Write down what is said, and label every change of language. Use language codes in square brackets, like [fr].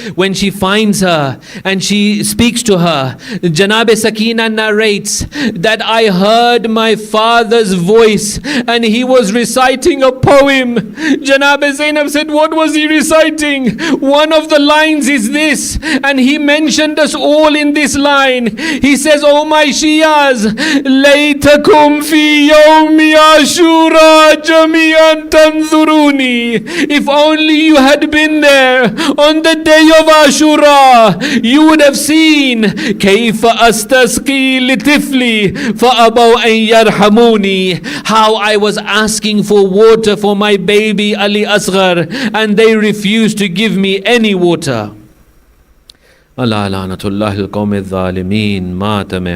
[en] When she finds her and she speaks to her, Janab Sakina narrates that I heard my father's voice and he was reciting a poem. Janab Zainab said, what was he reciting? One of the lines is this, and he mentioned us all in this line. He says, oh my Shias, [ar] ليتكم في يوم عاشوراء جميعا تنظروني. [en] If only you had been there on the day of Ashura, you would have seen [ar] كيف أستسقي لطفلي فأبوا أن يرحموني. [en] How I was asking for water for my baby Ali Asghar and they refused to give me any water. [ar] Allah la'natullahi al-qawmi al-zalimin. [en] Mata